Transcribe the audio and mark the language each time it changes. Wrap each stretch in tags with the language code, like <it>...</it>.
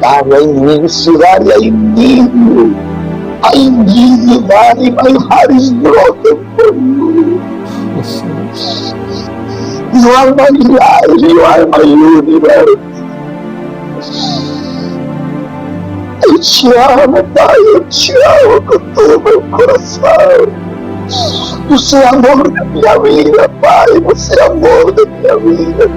<en>Daddy, I need you, Daddy, I need you. I need you, Daddy, my heart is broken for you. You are my life, you are my universe.</en> <pt>Te amo, Pai, te amo con todo mi corazón. Você é amor da minha vida, Pai. Você é amor da minha vida.</pt>